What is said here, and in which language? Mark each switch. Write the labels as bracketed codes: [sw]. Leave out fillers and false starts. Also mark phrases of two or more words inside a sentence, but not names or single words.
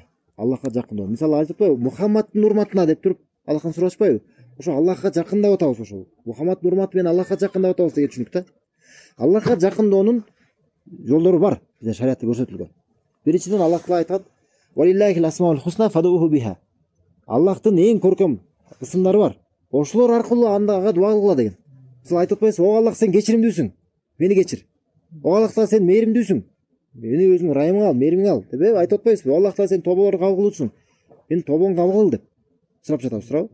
[ky] Аллахка жакындоо. Мисалы айтпайбы, Мухаммаддын урматына деп туруп Аллахтан сурашпайбы? Ошо Аллахка жакындап атабыз ошол. Мухаммаддын урматы менен Аллахка жакындап атабыз деген түшүнүк да. Аллахка жакындоонун жолдору бар. Бизде шариатта көрсөтүлгөн. Биринчиден Аллах Таала айтат: [ar] "ولله الأسماء الحسنى فادعوه بها." [ky] Аллахтын эң көркөм ысымдары бар. Ошолор аркылуу андага дуа кылгыла деген. Сиз айтып атпайсызбы: "О Аллах, сен кечиримдүүсүң. Мени кечир. О Аллах Таала, сен мээримдүүсүң. Мени өзүңүн ырайымыңа ал, мээримиңе ал." Деп айтып атпайсызбы? "О Аллах Таала, сен тоболорду кабыл кылуучусуң. Мени тобоңду кабыл кыл" деп сурап жатабыз, туурабы?